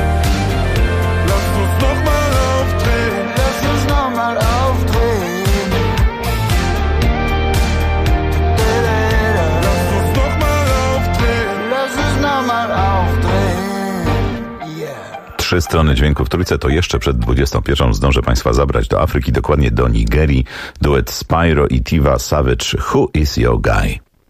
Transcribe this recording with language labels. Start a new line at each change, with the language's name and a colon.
German: Lass uns nochmal aufdrehen, lass uns nochmal aufdrehen. Lass uns nochmal aufdrehen, lass uns nochmal aufdrehen.
Polish: Trzy strony dźwięków Trójce to jeszcze przed 21. Zdążę Państwa zabrać do Afryki, dokładnie do Nigerii. Duet Spyro i Tiwa Savage, Who is your guy?